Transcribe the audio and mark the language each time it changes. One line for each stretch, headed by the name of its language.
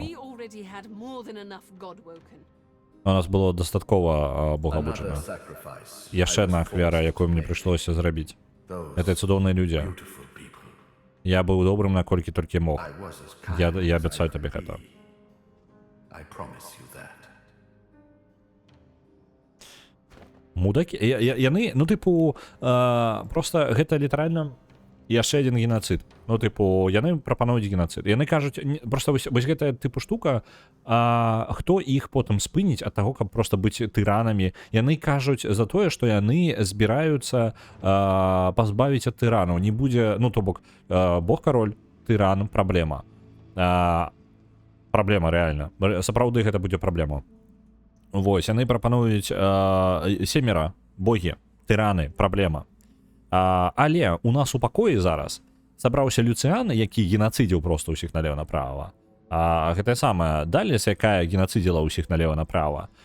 English: We already had more than enough Godwoken.
Belarusian: У нас было дастаткова богабучана.
English: Another sacrifice.
Belarusian: Яшчэ адна ахвяра, якую мне прыйшлося зрабіць. Гэта цудоўныя людзі.
English: Beautiful people.
Belarusian: Я быў добрым, наколькі толькі мог.
English: I was as kind
Belarusian: Я абяцаю табе гэта.
English: I promise you that.
Belarusian: Мудакі, яны, ну, тыпу, просто гэта літаральна яшчэ адзін геноцид. Ну, тыпу, яны прапануюць геноцид. Яны кажуць, просто вось гэтая тыпу штука, хто іх потым спыніць ад таго, каб просто быць тыранамі. Яны кажуць за тое, што яны збіраюцца пазбавіць ад тыранаў. Не будзе, ну, то бок, бог-кароль, тыран, праблема. Праблема, рэальна. Сапраўды гэта будзе праблема. Вось, яны прапануюць семера, богі, тыраны, праблема. Але у нас у пакоі зараз сабраўся Люцыан, які генацыдзіў проста ўсіх налева-направа. Гэтая самая Даліс, якая генацыдзіла ўсіх налева-направа.